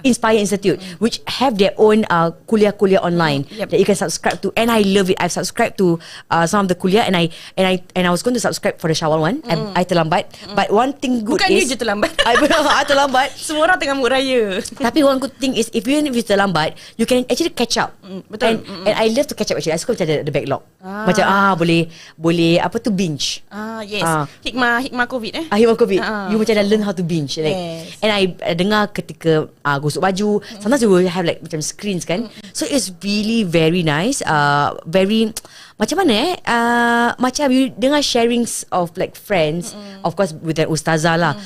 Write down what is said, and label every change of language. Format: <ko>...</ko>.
<en>Inspire Institute, which have their own kuliah-kuliah online that you can subscribe to, and I love it. I've subscribed to some of the kuliah, and I was going to subscribe for the Syawal one. I</en> <ms>terlambat,</ms> <en>but one thing good</en> <ms>bukan</ms> <en>is</en> <ms>you je terlambat. I terlambat. Semua orang tengah mood raya.</ms> <en>Tapi one good thing is, even if you</en> <ms>terlambat,</ms> <en>you can actually catch up.</en> <ms>Betul.</ms> <en>And I love to catch up actually.</en> <ms>I suka macam</ms> <en>the backlog.</en> <ms>Macam boleh apa tu binge.</ms> <en>Yes.</en> <ms>Hikmah</ms> <en>COVID</en> <ms>Hikmah</ms> <en>COVID. You</en> <ms>macam dah</ms> <en>learn how to binge, like. Yes. And I</en> <ms>dengar ketika gosok baju,</ms> <en>sometimes you will have like</en> <ms>macam</ms> <en>screens</en> <ms>kan.</ms> <en>So it's really very nice. Very</en> <ms>macam mana macam</ms> <en>you dengar sharings of like friends, of course with an ustazah lah.</en>